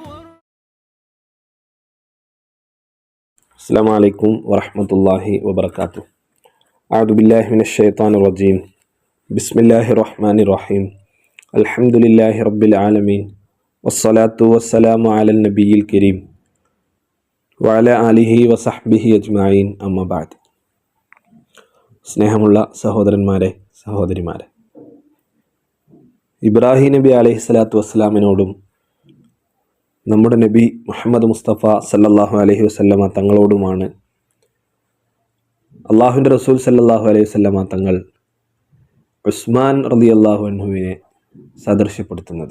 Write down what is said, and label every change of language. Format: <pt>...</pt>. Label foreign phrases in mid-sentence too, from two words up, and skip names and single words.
<ar>السلام عليكم ورحمة الله وبركاته. أعوذ بالله من الشيطان الرجيم. بسم الله الرحمن الرحيم. الحمد لله رب العالمين والصلاة والسلام على النبي الكريم وعلى آله وصحبه أجمعين أما بعد.</ar> <ml>സ്നേഹമുള്ള സഹോദരന്മാരെ സഹോദരിമാരെ, ഇബ്രാഹിം നബി അലൈഹി സ്വലാത്തു വസ്സലാമിനോടും നമ്മുടെ നബി മുഹമ്മദ് മുസ്തഫ</ml> <ar>صلى الله عليه وسلم</ar> <ml>തങ്ങളോടുമാണ് അള്ളാഹുവിൻ്റെ</ml> <ar>رسول صلى الله عليه وسلم</ar> <ml>തങ്ങൾ ഉസ്മാൻ റളിയല്ലാഹു അൻഹുവിനെ സദൃശ്യപ്പെടുത്തുന്നത്.</ml>